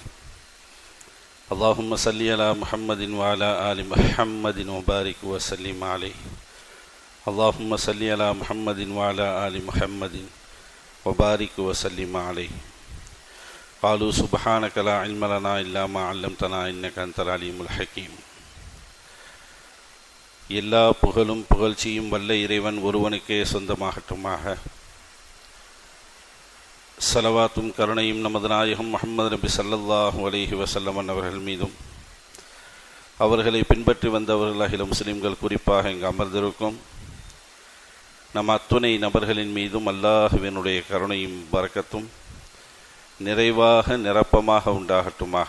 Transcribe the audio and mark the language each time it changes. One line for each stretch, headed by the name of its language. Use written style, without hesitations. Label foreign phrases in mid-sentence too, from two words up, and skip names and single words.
Arabic: اللهم صل على محمد وعلى آل محمد وبارك وسلم عليه. اللهم صل على محمد وعلى آل محمد وبارك وسلم عليه. قالوا سبحانك لا علم لنا إلا ما علمتنا إنك أنت العليم الحكيم.
Tamil: எல்லா புகழும் புகழ்ச்சியும் வல்ல இறைவன் ஒருவனுக்கே சொந்தமாகட்டுமாக. ஸலவாத்தும் கருணையும் நமது நாயகம் முஹம்மது நபி
Arabic: صلى الله عليه وسلم
Tamil: அவர்கள் மீதும் அவர்களை பின்பற்றி வந்தவர்கள் அகில முஸ்லிம்கள், குறிப்பாக இங்கு அமர்ந்திருக்கும் நம் அத்துணை நபர்களின் மீதும் அல்லாஹ்வினுடைய கருணையும் பரக்கத்தும் நிறைவாக நிரப்பமாக உண்டாகட்டுமாக.